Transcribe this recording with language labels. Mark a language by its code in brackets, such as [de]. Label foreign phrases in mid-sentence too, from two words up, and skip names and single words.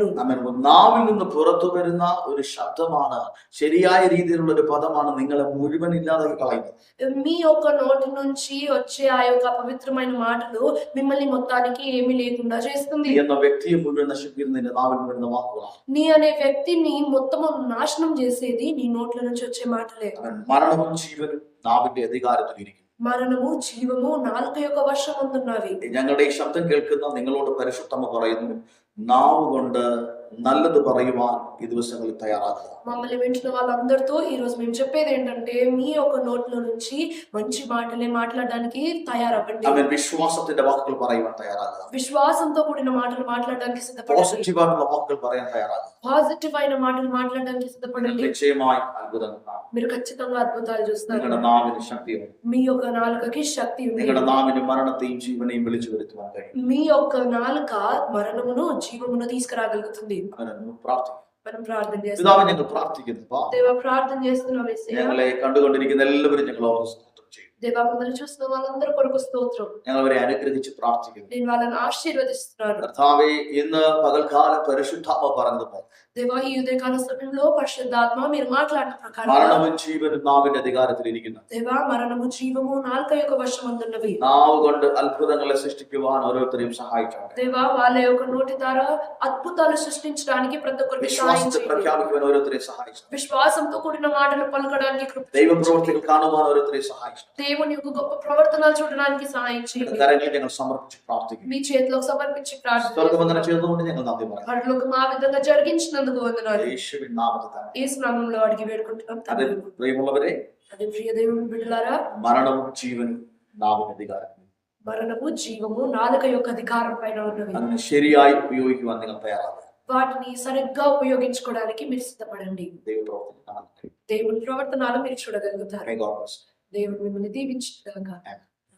[ml] ആമേൻ. നാവിൽ നിന്ന് പുറത്തു വരുന്ന ഒരു ശബ്ദമാണ്, ശരിയായ രീതിയിലുള്ള ഒരു പദമാണ് നിങ്ങളെ മുഴുവൻ ഇല്ലാതാക്കി കളയുന്നത്. [te] మీ యొక్క నోటి నుంచి వచ్చే ఆ యొక్క పవిత్రమైన మాటలు మిమ్మల్ని మొత్తానికి ఏమీ లేకుండా చేస్తుంది. [ml] എന്ന വ്യക്തിയെ മുഴുവൻ നശിപ്പിക്കുന്നതിന്റെ നാവിൽ നിന്ന് വരുന്ന വാക്കുകളാണ്. [te] నీ అనే వ్యక్తిని మొత్తము నాశనం చేసేది నీ నోట్ల నుంచి వచ్చే మాటలే. [ml] അവൻ മരണവും ജീവനും നാവിന്റെ അധികാരത്തിലിരിക്കുന്നു. [te] మరణము జీవము నాలుక యొక్క వశమందున్నవి. [ml] ഞങ്ങളുടെ ഈ ശബ്ദം കേൾക്കുന്ന നിങ്ങളോട് പരിശുദ്ധമ പറയുന്നു, നാവ് കൊണ്ട് നല്ലത് പറയുവാൻ ഈ ദിവസങ്ങളിൽ തയ്യാറാക്കുക. [te] మమ్మల్ని వింటున్న వాళ్ళందరితో ఈ రోజు మేము చెప్పేది ఏంటంటే మీ యొక్క నోట్ల నుంచి మంచి మాటలే మాట్లాడడానికి తయారవ్వండి. [ml] അവൻ വിശ്വാസത്തിന്റെ വാക്കുകൾ പറയുവാൻ തയ്യാറാകുക. [te] విశ్వాసంతో కూడిన మాటలు మాట్లాడడానికి సిద్ధపడండి. [ml] പോസിറ്റീവായിട്ടുള്ള വാക്കുകൾ പറയാൻ തയ്യാറാകുക. [te] పాజిటివ్ అయిన మాటలు మాట్లాడడానికి సిద్ధపడండి. [ml] നിശ്ചയമായി അത്ഭുതങ്ങൾ കാണും. [te] మీరు ఖచ్చితంగా అద్భుతాలు చూస్తారు. [ml] നിങ്ങളുടെ നാവിന് ശക്തിയുണ്ട്. [te] మీ యొక్క నాలుకకి శక్తి ఉంది. [ml] നിങ്ങളുടെ നാവിന് മരണത്തെയും ജീവനെയും വിളിച്ചു വരുത്തുവാൻ കഴിയും. [te] మీ యొక్క నాలుక మరణమును జీవమును తీసుకురాగలుగుతుంది. [ml] അവനൊന്ന് പ്രാർത്ഥിക്കും. [te] మనం ప్రార్థన చేస్తాం. [ml] പിതാവേ, ഞങ്ങൾ പ്രാർത്ഥിക്കുന്നു. [te] దేవా ప్రార్థన చేస్తున్నాం యేసయ్య. [ml] ഞങ്ങളെ കണ്ടുകൊണ്ടിരിക്കുന്ന എല്ലാവരും ഞങ്ങൾ ഓർത്ത് സ്തോത്രം ചെയ്യും. [te] దేవా మమ్మల్ని చూస్తున్న వాళ్ళందరి కొరకు స్తోత్రం. [ml] ഞങ്ങൾ അവരെ അനുഗ്രഹിച്ച് പ്രാർത്ഥിക്കുന്നു. [te] నేను వాళ్ళని ఆశీర్వదిస్తున్నాను. [ml] കർത്താവേ, ഇന്ന് പകൽക്കാലം പരിശുദ്ധാത്മ പറഞ്ഞതുപോലെ [te] దేవా ఈ ఉదయకాల సమయంలో పరిశుద్ధాత్మ మీరు మాట్లాడిన ప్రకారం [ml] മരണവും ജീവനും നാവിന്റെ അധികാരത്തിലിരിക്കുന്നു. [te] దేవా మరణము జీవము నాలుక యొక్క వశమందున్నవి. [ml] നാവ് കൊണ്ട് അത്ഭുതങ്ങളെ സൃഷ്ടിക്കുവാൻ ഓരോരുത്തരെയും സഹായിച്ചാണ്. [te] దేవా వాళ్ళ యొక్క నోటి ద్వారా అద్భుతాలు సృష్టించడానికి ప్రతి ఒక్కరికి సహాయం [ml] വിശ്വാസത്തെ [te] చేయండి. [ml] പ്രഖ്യാപിക്കുവാൻ ഓരോരുത്തരെയും സഹായിച്ചു. [te] విశ్వాసంతో కూడిన మాటలు పలకడానికి కృప చేయండి. [ml] ദൈവപ്രവർത്തികൾ കാണുവാൻ ഓരോരുത്തരെയും സഹായിച്ചു. [te] దేవుని యొక్క గొప్ప ప్రవర్తనలు చూడడానికి సహాయం చేయండి. [ml] കരങ്ങളിൽ ഞങ്ങൾ സമർപ്പിച്ച് പ്രാർത്ഥിക്കുന്നു. [te] మీ చేతిలోకి సమర్పించి ప్రార్థన [ml] സ്വർഗവന്ദനം ചെയ്തുകൊണ്ട് ഞങ്ങൾ നന്ദി പറയാം. [te] పరలోకం ఆ విధంగా జరిగించినందుకు వందనాలు. [ml] യേശുവിൻ നാമത്തിൽ തന്നെ. [te] యేసు నామములో అడిగి వేడుకుంటున్నాం [ml] അത് [te] తండ్రి. [ml] പ്രിയമുള്ളവരെ, [te] అదే ప్రియ దేవుని బిడ్డలారా, [ml] മരണവും ജീവനും നാവിന്റെ അധികാരം. [te] మరణము జీవము నాలుక యొక్క అధికారం పైన ఉన్నవి. [ml] അതിനെ ശരിയായി ഉപയോഗിക്കുവാൻ നിങ്ങൾ తయాറാകുക. [te] వాటిని సరిగ్గా ఉపయోగించుకోవడానికి మీరు సిద్ధపడండి. [ml] ദൈവപ്രവർത്തികൾ കാണുക. [te] దేవుని ప్రవర్తనలు మీరు చూడగలుగుతారు. [en] May God bless you. [te] దేవుడు మిమ్మల్ని దీవించుగాక. [en] Amen.